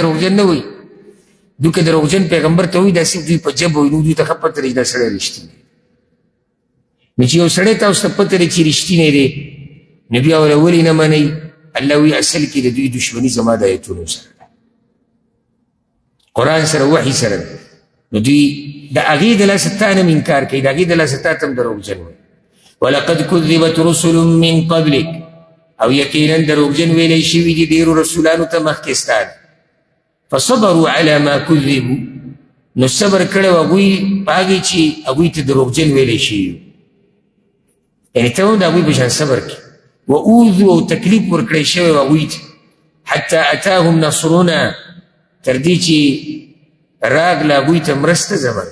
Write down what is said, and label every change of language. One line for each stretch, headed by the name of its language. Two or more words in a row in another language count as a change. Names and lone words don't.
Pashto: دروغجن نه وایي دوی که دروغجن پیغمبر ته وایي داسې دوی په جب وایي نو دوی ته ښه پته لري چې دا سړی رښتینی نو چې یو سړی تاسو ته پته لري چې رښتینی دی نو بیا وله ولې نه منئ الله وایي اصل کې د دوی دشمني زما د ایتونو سره قرآن سره وحي سره نو دوی د هغې د لاسه تا نه انکار کوي، د هغې د لاسه تا ته هم دروغجن وایي.
Arabic: ولقد کذبت رسل من قبلک،
Pashto: او یقینا دروغجن ویلی شوي دي ډېرو رسولانو ته مخکې ستا نه.
Arabic: فصبروا على ما کذبوا،
Pashto: نو صبر کړی و هغوی په هغې چې هغوی ته دروغجن ویلی شوي، یعنې ته هم د هغوی په شان صبر کړي. واوذوا، او تکلیف ورکړی شوی و هغوی ته،
Arabic: حتی اتاهم نصرنا،
Pashto: تر دې چې راغله هغوی ته مرسته زموږ.